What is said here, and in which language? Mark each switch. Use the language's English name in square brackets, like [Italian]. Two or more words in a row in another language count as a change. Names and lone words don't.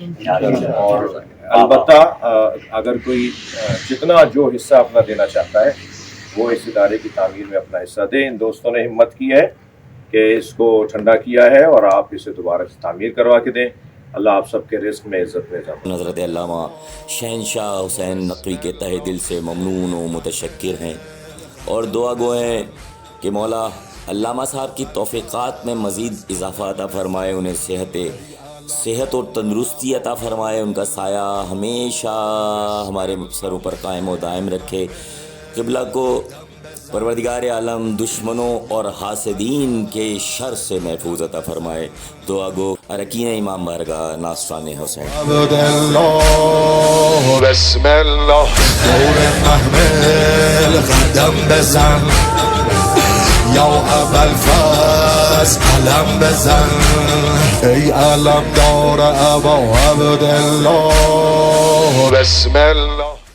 [Urdu] اور البتہ اگر کوئی جتنا جو حصہ اپنا دینا چاہتا ہے وہ اس ادارے کی تعمیر میں اپنا حصہ دے. ان دوستوں نے ہمت کی ہے کہ اس کو ٹھنڈا کیا ہے اور آپ اسے دوبارہ سے تعمیر کروا کے دیں. اللہ آپ سب کے رزق میں عزت میں اضافہ. حضرت علامہ شہنشاہ حسین نقوی کے تہہ دل سے ممنون و متشکر ہیں اور دعا گو ہیں کہ مولا علامہ صاحب کی توفیقات میں مزید اضافہ عطا فرمائے، انہیں صحت صحت اور تندرستی عطا فرمائے، ان کا سایہ ہمیشہ ہمارے سروں پر قائم و دائم رکھے، قبلہ کو پروردگار عالم دشمنوں اور حاسدین کے شر سے محفوظ عطا فرمائے۔ دعا گو اراکین امام بارگاہ ناصران حسین۔ [Persian] عبد الله بسم الله دور محمل قدم بزن یا ابوالفضل علم بزن ای علم دار ابا عبدالله بسم الله